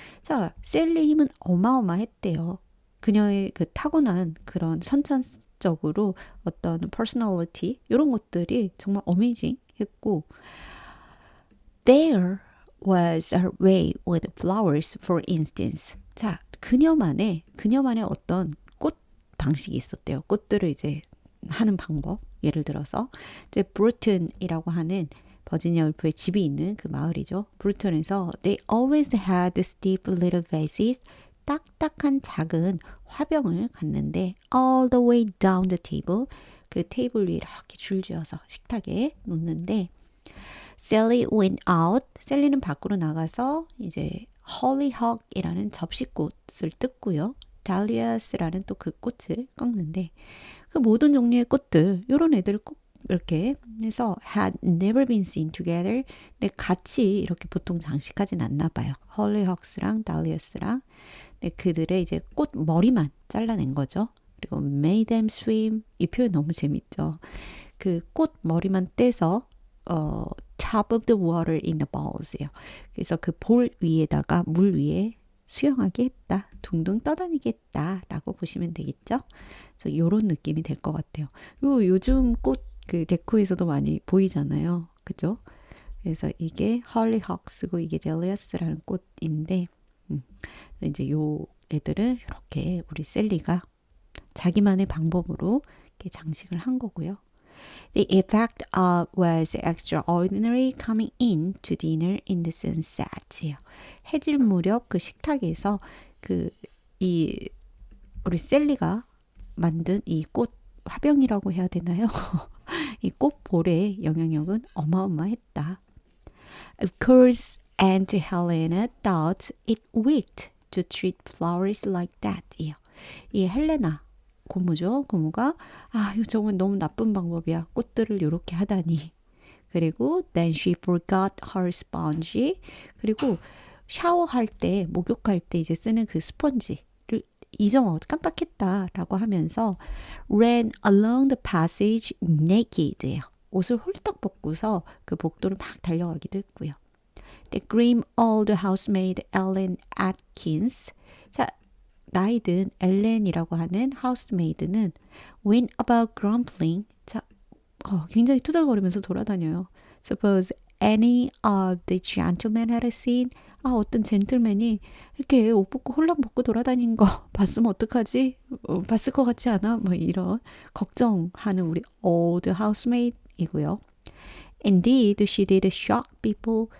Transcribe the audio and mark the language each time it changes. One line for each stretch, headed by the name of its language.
Korean: 자, 셀리 힘은 어마어마했대요. 그녀의 그 타고난 그런 선천적으로 어떤 personality 이런 것들이 정말 어메이징 했고
English: There was a way with flowers for instance.
Korean: 자, 그녀만의 어떤 꽃 방식이 있었대요. 꽃들을 이제 하는 방법. 예를 들어서 이제 브루튼이라고 하는 버지니아 울프의 집이 있는 그 마을이죠.
English: 브루튼에서 they always had steep little vases.
Korean: 딱딱한 작은 화병을 갖는데
English: all the way down the table.
Korean: 그 테이블 위에 이렇게 줄지어서 식탁에 놓는데
English: Sally went out.
Korean: 셀리는 밖으로 나가서 이제 hollyhock이라는 접시꽃을 뜯고요. dahlias라는 또 그 꽃을 꺾는데 그 모든 종류의 꽃들 이런 애들 꼭 이렇게 해서
English: had never been seen together.
Korean: 근데 같이 이렇게 보통 장식하진 않나 봐요. hollyhocks랑 dahlias랑. 근데 그들의 이제 꽃 머리만 잘라낸 거죠. 그리고
English: made them swim.
Korean: 이 표현 너무 재밌죠. 그 꽃 머리만 떼서
English: top of the water in the bowls예요.
Korean: 그래서 그 볼 위에다가 물 위에 수영하게 했다. 둥둥 떠다니게 했다라고 보시면 되겠죠. 그래서 이런 느낌이 될 것 같아요. 요즘 꽃 그 데코에서도 많이 보이잖아요. 그죠? 그래서 이게 헐리헉스고 이게 젤리어스라는 꽃인데 이제 요 애들을 이렇게 우리 셀리가 자기만의 방법으로 이렇게 장식을 한 거고요.
English: The effect was extraordinary coming in to dinner in the sunset.
Korean: 해질 무렵 그 식탁에서 그 이 우리 셀리가 만든 이 꽃 화병이라고 해야 되나요? 이 꽃볼의 영향력은 어마어마했다.
English: Of course, Aunt Helena thought it wicked to treat flowers like that.
Korean: 이 헬레나 고모죠. 고모가 이거 정말 너무 나쁜 방법이야. 꽃들을 이렇게 하다니. 그리고
English: then she forgot her sponge.
Korean: 그리고 샤워할 때, 목욕할 때 이제 쓰는 그 스펀지를 깜빡했다라고 하면서
English: ran along the passage naked.
Korean: 옷을 홀딱 벗고서 그 복도를 막 달려가기도 했고요.
English: The grim old housemaid Ellen Atkins.
Korean: 자, 나이 든 엘렌이라고 하는 하우스메이드는
English: went about grumbling.
Korean: 자, 굉장히 투덜거리면서 돌아다녀요.
English: Suppose any of the gentlemen had seen.
Korean: 어떤 젠틀맨이 이렇게 옷 벗고 홀랑 벗고 돌아다닌 거 봤으면 어떡하지? 봤을 것 같지 않아? 뭐 이런 걱정하는 우리
English: old housemaid
Korean: 이고요.
English: Indeed, she did shock people.